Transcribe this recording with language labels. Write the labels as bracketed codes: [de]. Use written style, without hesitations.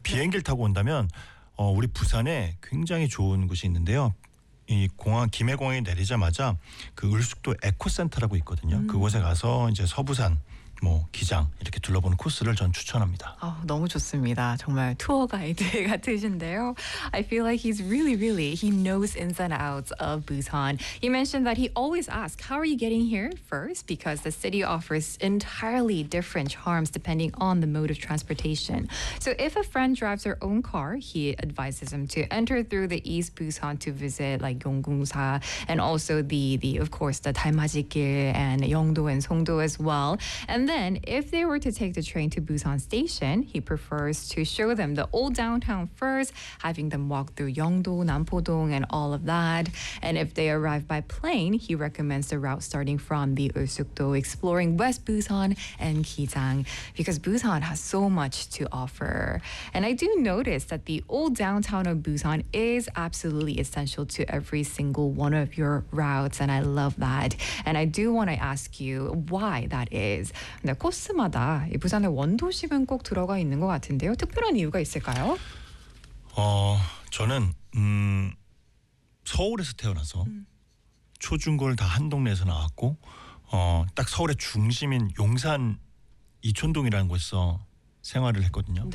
[ko] 비행기를 타고 온다면 우리 부산에 굉장히 좋은 곳이 있는데요. 이 공항 김해공항에 내리자마자 그 을숙도 에코센터라고 있거든요. 그곳에 가서 이제 서부산 뭐 기장 이렇게 둘러보는 코스를 전 추천합니다. 너무 좋습니다. 정말 투어 가이드 같으신데요. [en] I feel like he's really, really, he knows ins and outs of Busan. He mentioned that he always asks, how are you getting here first? Because the city offers entirely different charms depending on the mode of transportation. So if a friend drives their own car, he advises him to enter through the East Busan to visit like Yonggungsa and also the of course, the Dalmajigil and Yeongdo and Songdo as well. And then, if they were to take the train to Busan Station, he prefers to show them the old downtown first, having them walk through Yeongdo, Nampo-dong, and all of that. And if they arrive by plane, he recommends the route starting from the Eulsukdo, exploring West Busan and Gijang, because Busan has so much to offer. And I do notice that the old downtown of Busan is absolutely essential to every single one of your routes, and I love that. And I do want to ask you why that is. [ko] 네, 코스마다 이 부산의 원도심은 꼭 들어가 있는 것 같은데요. 특별한 이유가 있을까요? 저는 서울에서 태어나서 초중고를 다 한 동네에서 나왔고 딱 서울의 중심인 용산 이촌동이라는 곳에서 생활을 했거든요.